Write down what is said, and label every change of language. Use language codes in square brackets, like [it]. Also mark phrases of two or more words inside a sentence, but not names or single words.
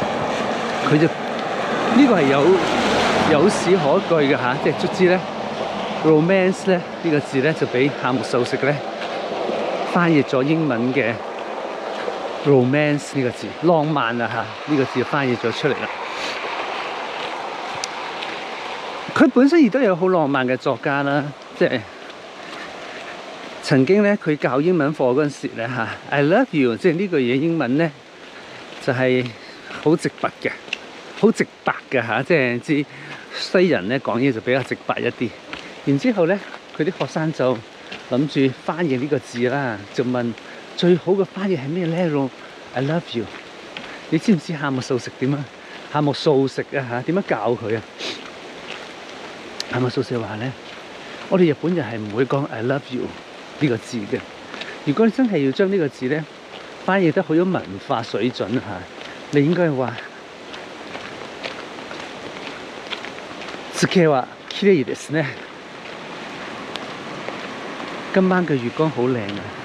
[yue] 佢就呢個係有史可據嘅嚇，即係卒之咧 romance 咧呢個字咧就俾夏目漱石咧翻譯咗英文嘅 romance 呢個字，浪漫啊嚇呢個字翻譯咗出嚟啦。佢本身亦都有好浪漫嘅作家啦，即係曾經咧佢教英文課嗰陣時咧嚇 [en] I love you， [yue] 即係呢句嘢英文咧就係好直白嘅，好直白嘅嚇，即係知西人咧講嘢就比較直白一啲。然之後咧，佢啲學生就諗住翻譯呢個字啦，就問最好嘅翻譯係咩咧 ？ [en] I love you。 [yue] 你知唔知夏目漱石點啊？夏目漱石啊嚇，點樣教佢啊？夏目漱石話咧，我哋日本人係唔會講 [en] I love you [yue] 呢個字嘅。如果你真係要將呢個字咧翻譯得好有文化水準嚇，你應該話 [ja] 月は綺麗ですね。 [yue] 今晚嘅月光好靚啊！